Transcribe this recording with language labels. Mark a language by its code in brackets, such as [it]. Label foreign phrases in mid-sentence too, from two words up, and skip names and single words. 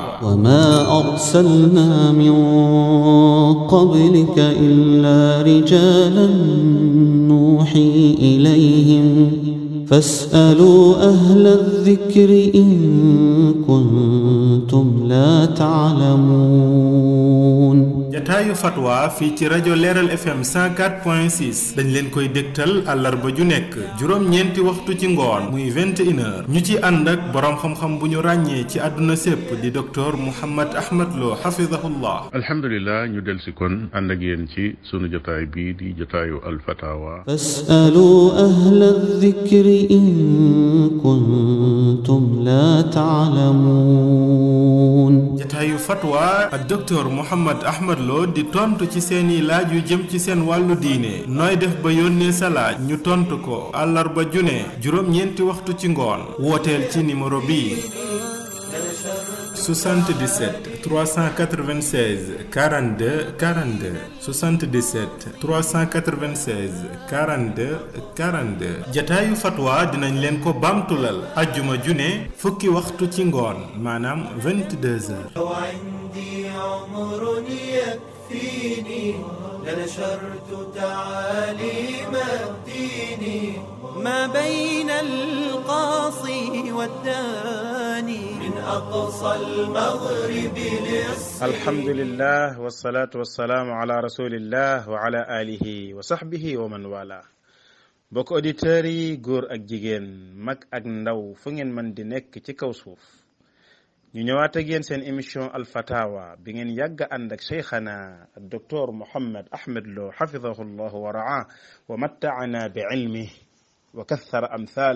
[ar] وما أرسلنا من قبلك إلا رجالا نوحي إليهم فاسألوا أهل الذكر إن كنتم لا تعلمون. [wo] jataayu fatwa fii ci rajo Leeral FM 104.6 dañ leen koy dégtal àllarba ju nekk juróom-ñeenti waxtu ci ngoon muy 21h ñu ci ànd ak boroom xam-xam bu ñu ràññee ci àdduna sépp di docteur Mouhammad Ahmad Lo hafidahullah. alhamdulilah ñu del si kon ànd ak yéen ci sunu jotaay bii di jotaayu alfatawa. [ar] فاسألوا أهل الذكر إن كنتم لا تعلمون. [wo] jataayu fatwa ak docteur Mouhammad Ahmad Lo di tontu ci seeni laaj yu jëm ci seen wàllu diine nooy def ba yónnee sa laaj ñu tontu ko àllarba june juróom-ñeenti waxtu ci ngoon wooteel ci numéro bii 77 396 42 42 77 396 42 42 jataayu fatwa dinañ leen ko bamtulal ajjuma june fukki waxtu ci ngoon maanaam 22h. [ar] وعندي عمر يكفيني لنشرت تعاليم الدين ما بين القاصي والداني من أقصى المغرب للصين. الحمد لله والصلاة والسلام على رسول الله وعلى آله وصحبه ومن والاه. [wo] mbokk auditeurs yi góor ak jigéen mag ak ndaw fu ngeen mën di nekk ci kaw suuf ñu ñëwaat ak yéen seen émission alfatawa bi ngeen yàgg ànd ak cheikhana docteur Mouhammad Ahmad Lo [ar] حفظه الله ورعاه ومتعنا بعلمه وكثر أمثاله.